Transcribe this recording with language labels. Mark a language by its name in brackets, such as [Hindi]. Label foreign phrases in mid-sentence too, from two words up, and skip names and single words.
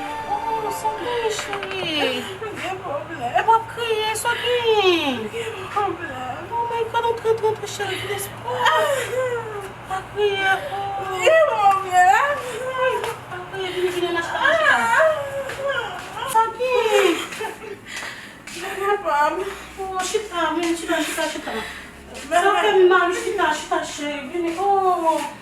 [Haitian Creole] Oh, sa gen, cheri. Gen pwoblèm. E w ap kriye, sa gen. Gen pwoblèm. [English] Oh my God, [Haitian Creole] on tre, tre, tre, cheri, ki despwa. Pa kriye, oh. Gen pwoblèm. Pa kriye, vini, vini, nan chita, nan chita. Sa gen. Gen pwoblèm. Oh, chita, vini, chita, chita, chita. Men Sa fè mal, chita, chita, cheri, vini, oh.